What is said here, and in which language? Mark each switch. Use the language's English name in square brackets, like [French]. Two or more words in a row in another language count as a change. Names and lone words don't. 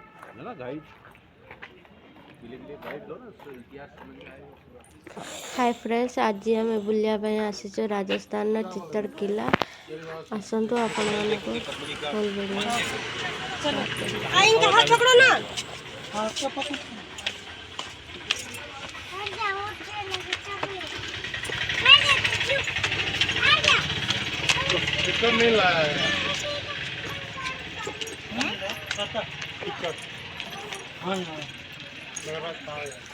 [Hindi] है ना गाइड किले के लिए गाइड लो ना, उससे इतिहास समझ में आएगा। [English] Hi friends, [Odia] आज ଆମେ ବୁଲିବା ପାଇଁ ଆସିଛୁ ରାଜସ୍ଥାନର ଚିତ୍ତଡ଼ କିଲ୍ଲା। ଆସନ୍ତୁ ଆପଣମାନଙ୍କୁ [English] full video [Hindi] आएंगे, हाथ पकड़ो ना। टिकट नहीं लाया है। मेरे पास था यार।